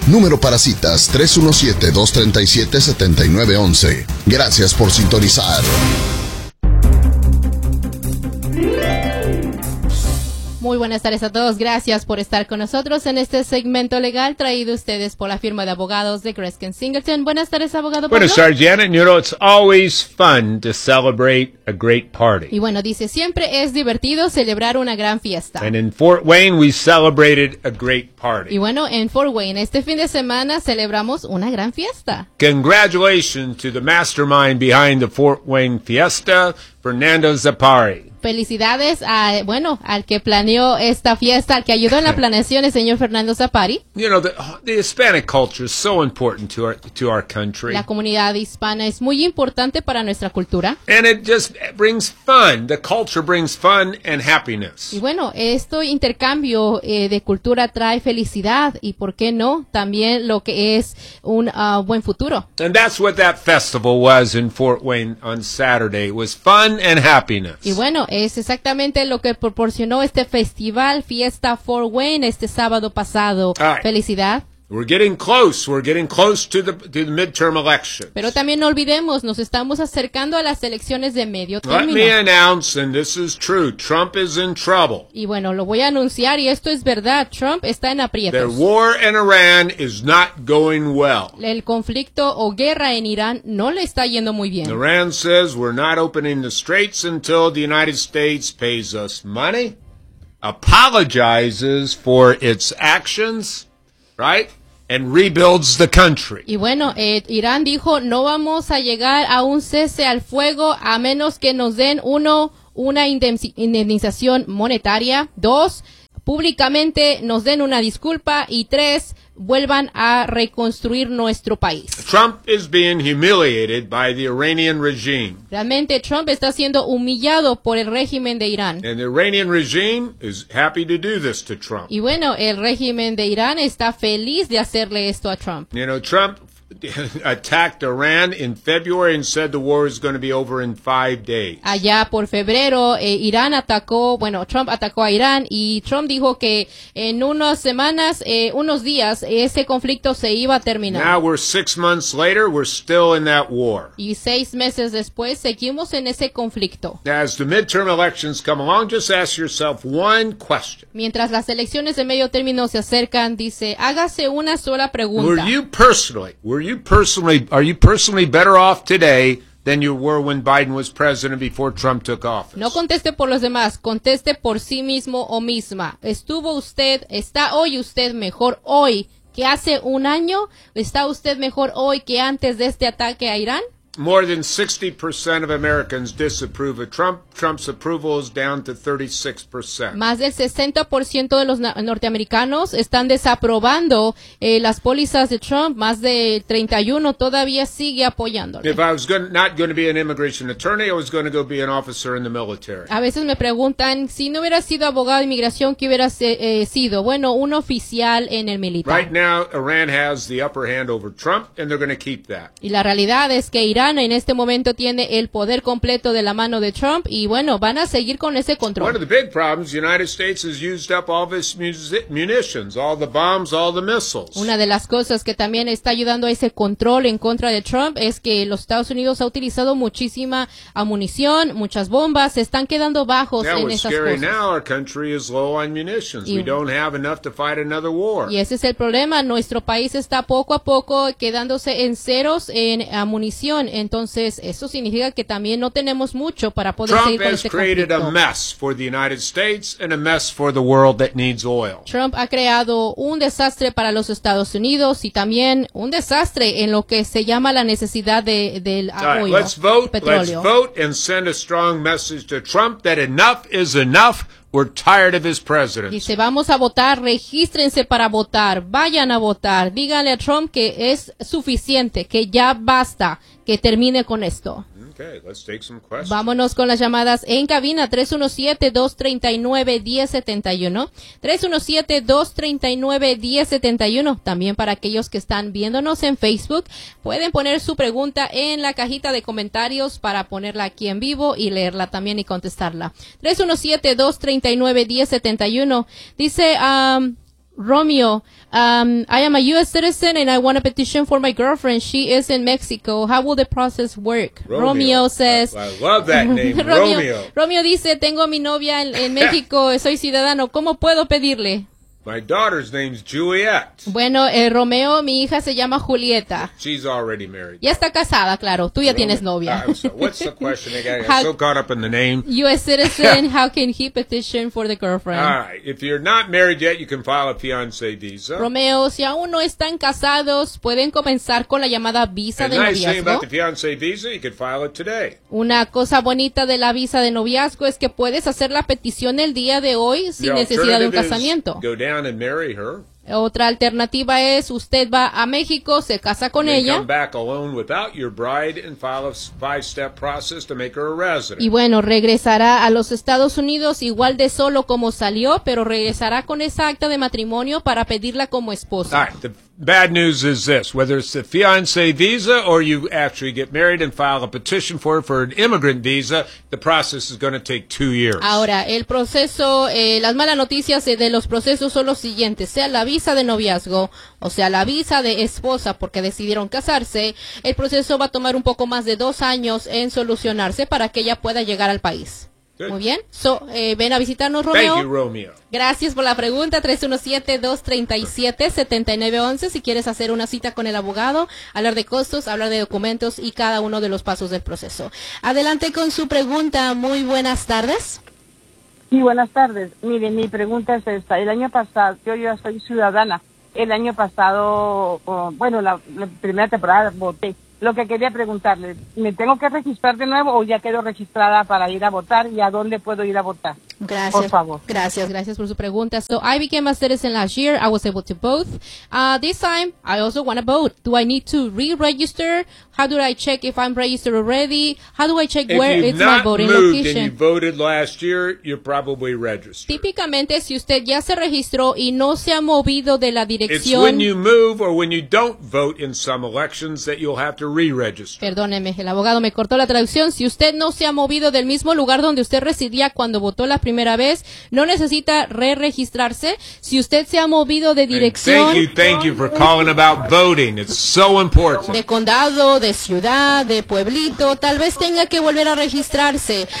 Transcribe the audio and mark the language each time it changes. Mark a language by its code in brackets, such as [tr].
[es] Número para citas 317-237-7911. Gracias por sintonizar. Muy buenas tardes a todos. Gracias por estar con nosotros en este segmento legal traído a ustedes por la firma de abogados de Greskin Singleton. Buenas tardes, abogado. Buenas tardes, Janet. [en] You know, it's always fun to celebrate a great party. [es] Y bueno, dice, siempre es divertido celebrar una gran fiesta. [en] And in Fort Wayne, we celebrated a great party. [es] Y bueno, en Fort Wayne, este fin de semana celebramos una gran fiesta. [en] Congratulations to the mastermind behind the Fort Wayne fiesta, Fernando Zapari. [es] Felicidades a, bueno, al que planeó esta fiesta, al que ayudó en la planeación, el señor Fernando Zapari. [en] You know, the Hispanic culture is so important to our country. [es] La comunidad hispana es muy importante para nuestra cultura. [en] And it just brings fun. The culture brings fun and happiness. [es] Y bueno, este intercambio de cultura trae felicidad y, ¿por qué no?, también lo que es un buen futuro. [en] And that's what that festival was in Fort Wayne on Saturday. It was fun and happiness. [es] Y bueno, es exactamente lo que proporcionó este festival Fiesta Fort Wayne este sábado pasado. [en] Right. [es] Felicidad. [en] We're getting close. We're getting close to the midterm elections. [es] Pero también no olvidemos, nos estamos acercando a las elecciones de medio término. [en] Let me announce, and this is true, Trump is in trouble. [es] Y bueno, lo voy a anunciar y esto es verdad, Trump está en aprietos. [en] Their war in Iran is not going well. [es] El conflicto o guerra en Irán no le está yendo muy bien. [en] Iran says we're not opening the straits until the United States pays us money, apologizes for its actions, right? And rebuilds the country. [es] Y bueno, Irán dijo, no vamos a llegar a un cese al fuego a menos que nos den una indemnización monetaria, dos, públicamente nos den una disculpa, y tres, vuelvan a reconstruir nuestro país. [en] Trump is being humiliated by the Iranian regime. [es] Realmente Trump está siendo humillado por el régimen de Irán. [en] And the Iranian regime is happy to do this to Trump. [es] Y bueno, el régimen de Irán está feliz de hacerle esto a Trump. [en] You know, Trump attacked Iran in February and said the war is going to be over in 5 days. [es] Allá por febrero, Irán atacó, bueno, Trump atacó a Irán y Trump dijo que en unas semanas, unos días, ese conflicto se iba a terminar. [en] Now we're 6 months later, we're still in that war. [es] Y 6 meses después, seguimos en ese conflicto. [en] As the midterm elections come along, just ask yourself one question. [es] Mientras las elecciones de medio término se acercan, dice, hágase una sola pregunta. [en] Are you personally better off today than you were when Biden was president before Trump took office? [es] No conteste por los demás, conteste por sí mismo o misma. ¿Estuvo usted, está hoy usted mejor hoy que hace un año? ¿Está usted mejor hoy que antes de este ataque a Irán? [en] More than 60% of Americans disapprove of Trump. Trump's approval is down to 36%. [es] Más del 60% de los norteamericanos están desaprobando las pólizas de Trump. Más de 31% todavía sigue apoyándole. [en] If I was not going to be an immigration attorney, I was going to go be an officer in the military. [es] A veces me preguntan, si no hubiera sido abogado de inmigración, ¿qué hubiera sido? Bueno, un oficial en el militar. [en] Right now, Iran has the upper hand over Trump, and they're going to keep that. [es] Y la realidad es que Irán en este momento tiene el poder completo de la mano de Trump y bueno, van a seguir con ese control. [en] One of the big problems, the United States has used up all of its munitions, all the bombs, all the missiles. [es] Una de las cosas que también está ayudando a ese control en contra de Trump es que los Estados Unidos ha utilizado muchísima munición, muchas bombas, se están quedando bajos [en] now, [es] en esas cosas. [en] Now our country is low on munitions. We don't have enough to fight another war. [es] Y ese es el problema, nuestro país está poco a poco quedándose en ceros en munición. entonces eso significa que también no tenemos mucho para poder [en] Trump [es] seguir con este conflicto. [en] Trump has created a mess for the United States and a mess for the world that needs oil. [es] Trump ha creado un desastre para los Estados Unidos y también un desastre en lo que se llama la necesidad de del petróleo. [en] Let's vote and send a strong message to Trump that enough is enough. We're tired of his presidency. [es] Dice, vamos a votar, regístrense para votar, vayan a votar, díganle a Trump que es suficiente, que ya basta, que termine con esto. [en] Okay, let's take some questions. [es] Vámonos con las llamadas en cabina, 317-239-1071, 317-239-1071. También para aquellos que están viéndonos en Facebook, pueden poner su pregunta en la cajita de comentarios para ponerla aquí en vivo y leerla también y contestarla. [en] 317-239-1071. [es] Dice [en] Romeo, I am a U.S. citizen and I want a petition for my girlfriend. She is in Mexico. How will the process work? Romeo says, I love that name, Romeo. [es] Romeo dice, tengo a mi novia en México, soy ciudadano. ¿Cómo puedo pedirle? [en] My daughter's name's Juliet. [es] Bueno, Romeo, mi hija se llama Julieta. [en] She's already married. [es] Ya está casada, claro. Tú ya Romeo. Tienes novia. [en] What's the question again? I'm so caught up in the name. U.S. citizen, how can he petition for the girlfriend? All right. If you're not married yet, you can file a fiancé visa. [es] Romeo, si aún no están casados, pueden comenzar con la llamada visa [en] And [es] de [en] nice [es] noviazgo. [en] Nice thing about the fiancé visa, you can file it today. [es] Una cosa bonita de la visa de noviazgo es que puedes hacer la petición el día de hoy sin necesidad de un casamiento. [en] Down and marry her. [es] Otra alternativa es usted va a México, se casa con ella. [en] Come back alone without your bride and file a 5-step process to make her a resident. [es] Y bueno, regresará a los Estados Unidos igual de solo como salió, pero regresará con esa acta de matrimonio para pedirla como esposa. [en] All right, the bad news is this, whether it's the fiancé visa or you actually get married and file a petition for it for an immigrant visa, the process is going to take 2 years. [es] Ahora, el proceso, las malas noticias de los procesos son los siguientes, sea la visa de noviazgo, o sea, la visa de esposa porque decidieron casarse, el proceso va a tomar un poco más de 2 años en solucionarse para que ella pueda llegar al país. [en] Good. [es] Muy bien. Ven a visitarnos, Romeo. [en] Thank you, Romeo. [es] Gracias por la pregunta. 317-237-7911. Si quieres hacer una cita con el abogado, hablar de costos, hablar de documentos y cada uno de los pasos del proceso. Adelante con su pregunta. Muy buenas tardes. Sí, buenas tardes. Mire, mi pregunta es esta. El año pasado, yo ya soy ciudadana. El año pasado, bueno, la primera temporada voté. Lo que quería preguntarle, ¿me tengo que registrar de nuevo o ya quedo registrada para ir a votar y a dónde puedo ir a votar? Gracias. Por favor. Gracias. Gracias por su pregunta. [en] So, I became a citizen last year. I was able to vote. This time, I also want to vote. Do I need to re-register? How do I check if I'm registered already? How do I check where it's my voting location? If you've not moved and you voted last year, you're probably registered. [es] Típicamente, si usted ya se registró y no se ha movido de la dirección. [en] It's when you move or when you don't vote in some elections that you'll have to re-register. [es] Perdóneme, el abogado me cortó la traducción. Si usted no se ha movido del mismo lugar donde usted residía cuando votó la primera vez, no necesita re-registrarse. Si usted se ha movido de dirección. [en] And thank you for calling about voting. It's so important. [es] De condado, de ciudad, de pueblito, tal vez tenga que volver a registrarse.